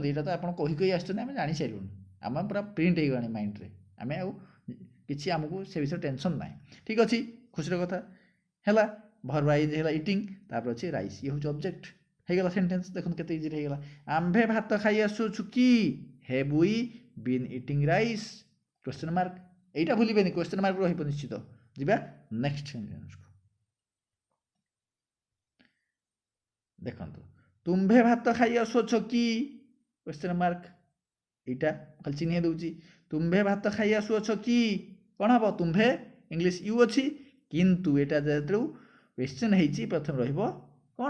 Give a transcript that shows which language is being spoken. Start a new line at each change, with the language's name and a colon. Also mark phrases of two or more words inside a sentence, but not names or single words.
Odia: ଏଇଟା ତ ଆପଣ କହି କହି ଆସିଛନ୍ତି, ଆମେ ଜାଣିସାରିଲୁଣି, ଆମେ ପୁରା ପ୍ରିଣ୍ଟ ହେଇଗଲାଣି ମାଇଣ୍ଡରେ, ଆମେ ଆଉ କିଛି ଆମକୁ ସେ ବିଷୟରେ ଟେନସନ୍ ନାହିଁ। ଠିକ୍ ଅଛି, ଖୁସିର କଥା। ହେଲା, ଭର୍ବର ଆଇଏନଜି ହେଲା ଇଟିଂ, ତାପରେ ଅଛି ରାଇସ୍, ଇଏ ହେଉଛି ଅବଜେକ୍ଟ। ହେଇଗଲା ସେଣ୍ଟେନ୍ସ। ଦେଖନ୍ତୁ କେତେ ଇଜିରେ ହେଇଗଲା। ଆମ୍ଭେ ଭାତ ଖାଇ ଆସୁଅଛୁ କି
English: have we been eating rice, question mark.
Odia: ଏଇଟା ଭୁଲିବେନି,
English: question mark
Odia: ରହିବ ନିଶ୍ଚିତ। ଯିବା
English: next sentenceକୁ।
Odia: ଦେଖନ୍ତୁ ତୁମ୍ଭେ ଭାତ ଖାଇ ଆସୁଅଛ କି
English: question mark,
Odia: এইটা ଖାଲି ଚିହ୍ନେଇ ଦେଉଛି। ତୁମ୍ଭେ ଭାତ ଖାଇ ଆସୁଅଛ କି, କ'ଣ ହେବ? ତୁମ୍ଭେ
English: English you
Odia: ଅଛି, କିନ୍ତୁ ଏଇଟା ଯେହେତୁ କ୍ୱେଶ୍ଚନ ହେଇଛି ପ୍ରଥମେ ରହିବ କ'ଣ?